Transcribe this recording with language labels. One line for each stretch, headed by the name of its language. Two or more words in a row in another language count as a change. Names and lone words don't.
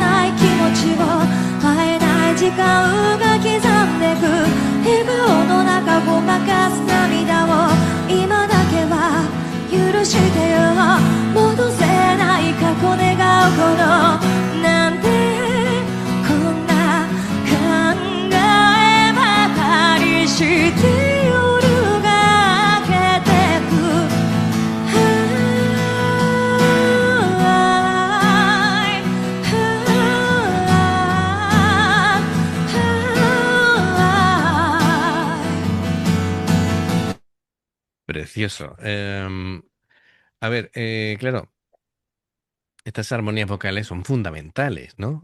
Japanese: ない気持ちを会えない時間が刻んでく笑顔の中ごまかす涙を今だけは許してよ戻せない過去願うほどなんでこんな考えばかりして夜が明けてく
Spanish: Precioso. A ver, claro, estas armonías vocales son fundamentales, ¿no?